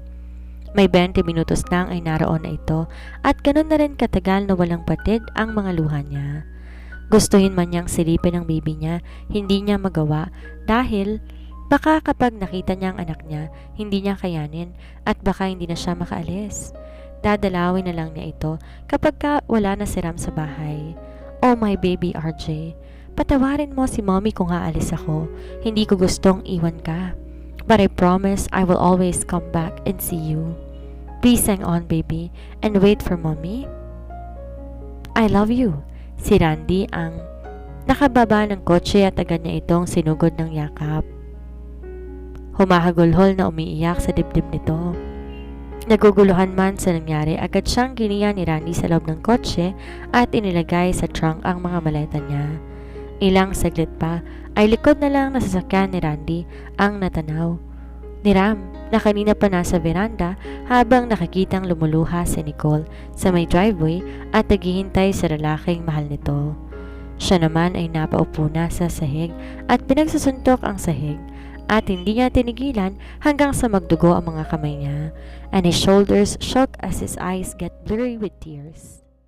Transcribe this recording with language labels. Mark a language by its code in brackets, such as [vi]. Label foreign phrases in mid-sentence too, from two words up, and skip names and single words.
[tl] May 20 minutos lang ay naroon na ito at ganun na rin katagal na walang patid ang mga luha niya. Gustuhin man niyang silipin ang baby niya, hindi niya magawa dahil baka kapag nakita niya ang anak niya, hindi niya kayanin at baka hindi na siya makaalis. Dadalawin na lang niya ito kapag wala na si Ram sa bahay. [en] Oh my baby [tl] RJ, patawarin mo si mommy kung aalis ako. Hindi ko gustong iwan ka. [en] But I promise I will always come back and see you. Please hang on baby and wait for mommy. I love you. [tl] Si Randy ang nakababa ng kotse at agad niya itong sinugod ng yakap. Humahagulhol na umiiyak sa dibdib nito. Naguguluhan man sa nangyari, agad siyang giniya ni Randy sa loob ng kotse at inilagay sa trunk ang mga maleta niya. Ilang saglit pa ay likod na lang na sasakyan ni Randy ang natanaw ni Ram na kanina pa nasa veranda habang nakikitang lumuluha si Nicole sa may driveway at naghihintay sa lalaking mahal nito. Siya naman ay napaupo na sa sahig at pinagsusuntok ang sahig at hindi niya tinigilan hanggang sa magdugo ang mga kamay niya [en] and his shoulders shook as his eyes get blurry with tears.